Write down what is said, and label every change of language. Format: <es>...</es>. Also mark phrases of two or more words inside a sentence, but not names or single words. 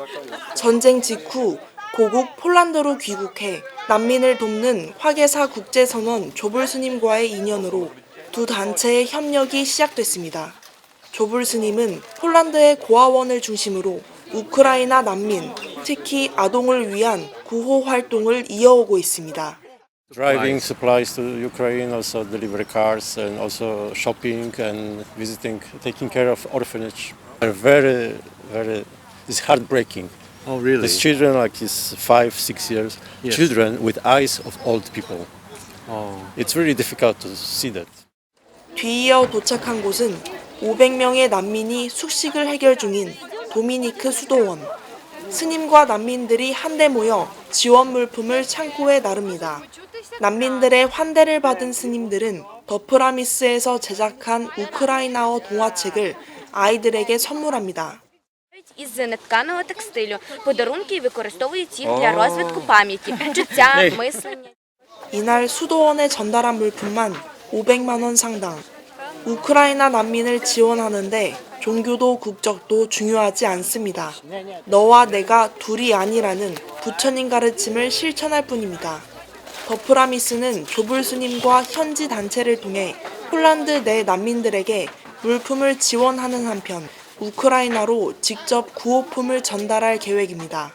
<ko>전쟁 직후 고국 폴란드로 귀국해 난민을 돕는 화계사 국제선원 조불 스님과의 인연으로 두 단체의 협력이 시작됐습니다. 조불 스님은 폴란드의 고아원을 중심으로 우크라이나 난민, 특히 아동을 위한 구호 활동을 이어오고 있습니다.</ko> <en>Driving supplies to Ukraine, also delivery cars, and also shopping and visiting, taking care of orphanage. They're it's heartbreaking. Oh, really? These children, like is 5-6 years, Yes. children with eyes of old people. Oh. It's really difficult to see that.</en> <ko>뒤이어 도착한 곳은 500명의 난민이 숙식을 해결 중인 도미니크 수도원. 스님과 난민들이 한데 모여 지원 물품을 창고에 나릅니다. 난민들의 환대를 받은 스님들은 더프라미스에서 제작한 우크라이나어 동화책을 아이들에게 선물합니다.</ko> <uk>Із нетканого текстилю. Подарунки використовують їх для розвитку пам'яті, чуття, мислення.</uk> <ko>이날 수도원에 전달한 물품만 500만 원 상당. 우크라이나 난민을 지원하는데 종교도 국적도 중요하지 않습니다. 너와 내가 둘이 아니라는 부처님 가르침을 실천할 뿐입니다. 더프라미스는 조불 스님과 현지 단체를 통해 폴란드 내 난민들에게 물품을 지원하는 한편 우크라이나로 직접 구호품을 전달할 계획입니다.</ko>